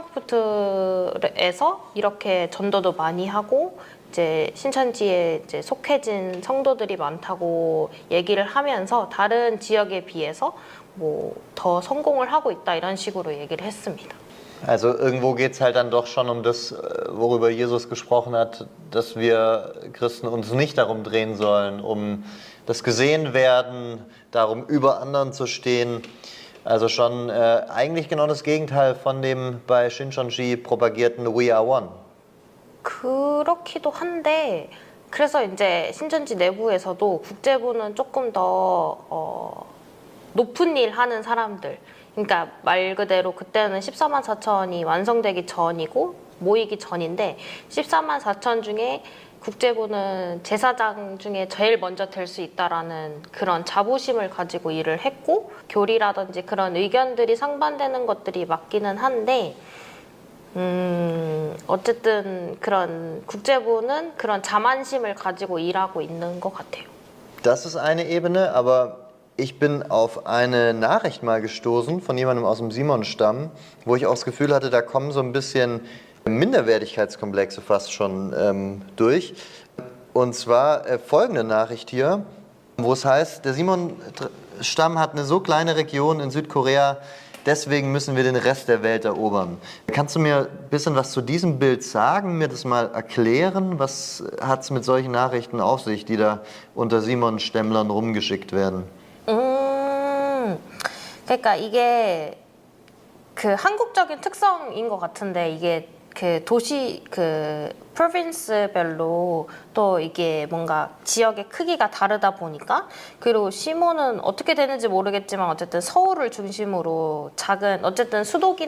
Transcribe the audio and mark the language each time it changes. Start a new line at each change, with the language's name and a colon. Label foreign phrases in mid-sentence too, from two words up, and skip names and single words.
Korean: 프랑크푸르트에서 이렇게 전도도 많이 하고 이제 신천지에 이제 속해진 성도들이 많다고 얘기를 하면서 다른 지역에 비해서 뭐 더 성공을 하고 있다 이런 식으로 얘기를 했습니다.
German: Also irgendwo geht es halt dann doch schon um das, worüber Jesus gesprochen hat, dass wir Christen uns nicht darum drehen sollen, um das Gesehenwerden, darum über anderen zu stehen. Also schon eigentlich genau das Gegenteil von dem bei Shincheonji propagierten
English: We Are One.
Korean: 그렇기도 한데 그래서 이제 신천지 내부에서도 국제부는 조금 더 높은 일 하는 사람들 그러니까 말 그대로 그때는 14만 4천이 완성되기 전이고 모이기 전인데 14만 4천 중에 국제부는 제사장 중에 제일 먼저 될 수 있다라는 그런 자부심을 가지고 일을 했고 교리라든지 그런 의견들이 상반되는 것들이 맞기는 한데 어쨌든 그런 국제부는 그런 자만심을 가지고 일하고 있는 것 같아요.
German: Das ist eine Ebene, aber ich bin auf eine Nachricht mal gestoßen von jemandem aus dem Simon-Stamm, wo ich auch das Gefühl hatte, da kommen so ein bisschen Minderwertigkeitskomplexe fast schon durch. Und zwar folgende Nachricht hier, wo es heißt, der Simon-Stamm hat eine so kleine Region in Südkorea, deswegen müssen wir den Rest der Welt erobern. Kannst du mir ein bisschen was zu diesem Bild sagen, mir das mal erklären? Was hat es mit solchen Nachrichten auf sich, die da unter Simon-Stämmlern rumgeschickt werden?
Korean: 그러니까 이게 그 한국적인 특성인 것 같은데 이게 그 도시 그 프로빈스별로 또 이게 뭔가 지역의 크기가 다르다 보니까 그리고 시몬은 어떻게 되는지 모르겠지만 어쨌든 서울을 중심으로 작은 어쨌든 수도긴